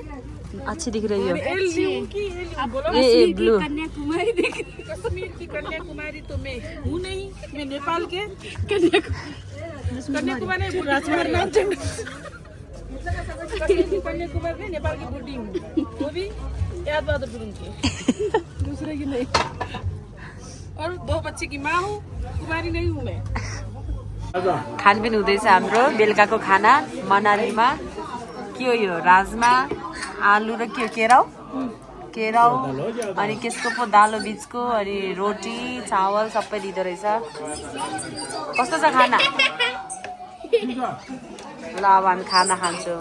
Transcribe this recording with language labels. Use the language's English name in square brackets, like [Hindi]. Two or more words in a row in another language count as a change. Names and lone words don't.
[Hindi] अच्छी दिख रही हो। ये ब्लू। कन्याकुमारी देख कश्मीर की कन्याकुमारी तो मैं हूँ नहीं, मैं नेपाल के कन्याकुमारी राजकुमारी नाम कन्याकुमारी में नेपाल की बूटी हूँ, वो भी याद बहादुर फिल्म की, दूसरे की नहीं। और 2 बच्चे की माँ हूँ, कुमारी नहीं हूँ मैं। [Nepali] खानपिन हुँदैछ हाम्रो बेलुकाको खाना मनालीमा। के हो यो? राजमा, आलु र के हो? केराउ अनि त्यसको पो दालो बिचको अनि रोटी चावल सबै दिँदो रहेछ। कस्तो छ खाना? ल अब हामी खाना खान्छौँ।